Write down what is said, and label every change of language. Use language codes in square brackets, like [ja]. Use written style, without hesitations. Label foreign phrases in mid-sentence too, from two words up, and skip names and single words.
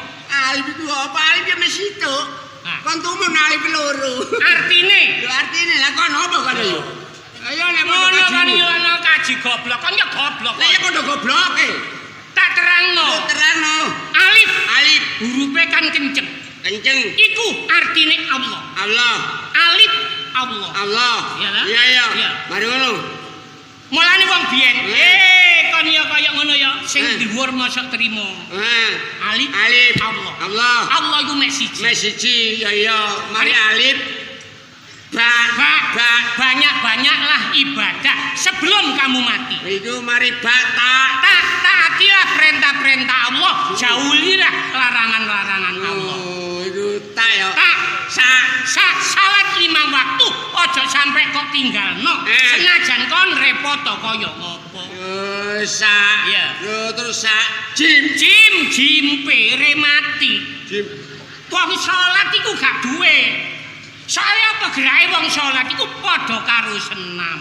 [jv] Alif iku apa? Alif ya mesitu. Kon tumun alif loro. Artine? Yo artine lah kon apa kon yo? Ayo nek ngono kan yo kaji goblok. Kon ya goblok. Lah ya padha gobloke. Tak terangno. Terangno. Alif. Alif hurufe kan kenceng. Kenceng. Iku artine Allah. Allah. Alif Allah. Allah. Iya. Mari ngono. Mulane wong biyen, kon ya kaya ngono ya, sing dhuwur mosok trimo. Alif Allah. Allah iku mek siji. Mek siji, ya. Mari alif [id] banyak-banyaklah ibadah sebelum kamu mati. Itu mari taatilah perintah-perintah Allah, jauhilah larangan-larangan Allah. [jv] Oh, itu tak ya. Salat 5 waktu ojo sampai kok tinggalno. Senajan kon repot kaya apa. Terus jimpe remati. Wong salat iku gak duwe. Soale apa gerake wong salat iku padha karo senam.